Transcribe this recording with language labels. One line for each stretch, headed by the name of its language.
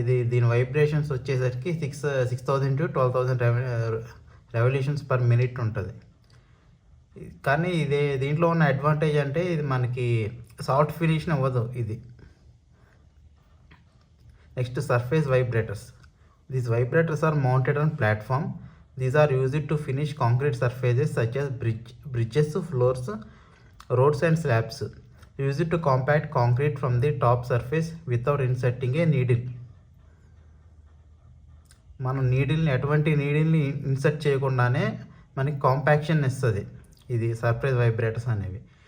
Telugu: దీని వైబ్రేషన్స్ వచ్చేసరికి 6,000 to 12,000 revolutions per minute ఉంటుంది. కానీ దీంట్లో ఉన్న అడ్వాంటేజ్ అంటే ఇది మనకి సాఫ్ట్ ఫినిష్ని ఇవ్వదు. ఇది next surface vibrators.
English: These vibrators are mounted on platform. These are used to finish concrete surfaces such as bridges, floors, roads and slabs. Used to compact concrete from the top surface without inserting a needle.
Telugu: మనం ఎటువంటి నీడిల్ని insert చేయకుండానే మనకి compaction ఇస్తుంది ఇది surface vibrators అనేవి.